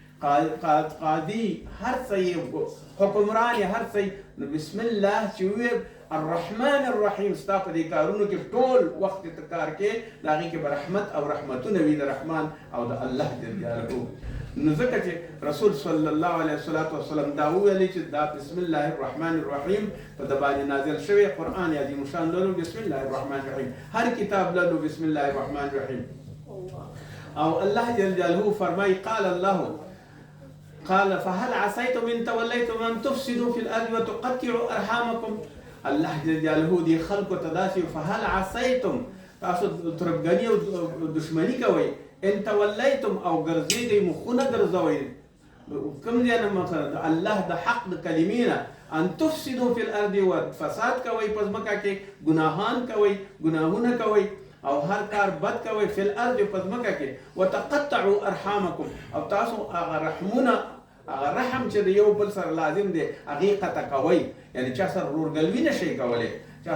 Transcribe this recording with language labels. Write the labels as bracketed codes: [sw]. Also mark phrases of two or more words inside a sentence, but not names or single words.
[ps] قاضي هر څه حکمران یې هر څه نو [ar] بسم الله [ps] چې وویل [ar] الرحمن الرحیم [ps] ستا په دې کارونو کې ټول وخت ته کار کې د هغې کې به رحمت او رحمتونه وي د رحمان او د الله [ar] جل جلاله [ps] نو ځکه چې رسول [ar] صلی الله علیه وسلم [ps] دا وویلې چې دا [ar] بسم الله الرحمن الرحیم [ps] په د باندې نازل شوی قرآن عظیم شان لولو [ar] بسم الله الرحمن الرحیم [ps] هر کتاب لولو [ar] بسم الله الرحمن الرحیم [ps] او الله [ar] جل جلاله [ps] فرمای [ar] قال الله قال فهل عسيتم ان توليتم ان تفسدوا في الارض وتقطعوا ارحامكم الله جل جلاله [ps] دي خلق تداسي [ar] فهل عسيتم [ps] تاسو تربګنی او دشمنی کوي [ar] ان توليتم [ps] او ګرځېږئ مخونه ګرځوئ کوم ځای نه مقصد الله د حق د کلمې [ar] ان تفسدوا في الارض [ps] وفساد کوي په ځمکه کې ګناهان کوي ګناهونه کوي او هر کار بد کوي [ar] فی الارض [ps] په ځمکه کې [ar] وتقطعوا ارحامکم [ps] او تاسو هغه رحمونه هغه رحم چې د یو بل سره لازم دی هغې قطع کوئ یعنې چا سره ورورګلوي نشئ کولی چا